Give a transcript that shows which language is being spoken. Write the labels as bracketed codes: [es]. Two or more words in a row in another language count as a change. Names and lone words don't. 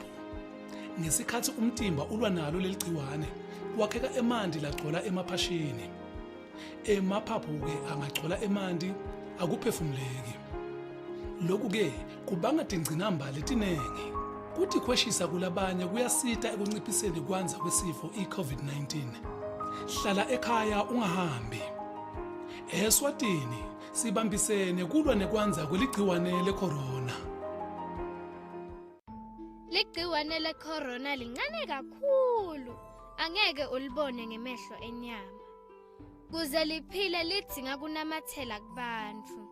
[ss] Ngesikhathi umtimba ulwa nalo leli gciwane wakheka emanti lagcola emaphashini. Emaphaphu-ke angagcola emanti akuphefumuleki. Lokhu-ke kubanga tingcinamba letinengi. Kuthi khweshisa kulabanye kuyasita ekunciphiseni kwanza kwesifo i-COVID-19. Hlala ekhaya ungahambi. Eswatini sibambisene kulwa nekwanza kweligciwane lecorona. Ligciwane lecorona lincane kakhulu. Angeke ulibone ngemehlo enyama. Kuze liphile lidinga kunamathela kubantu.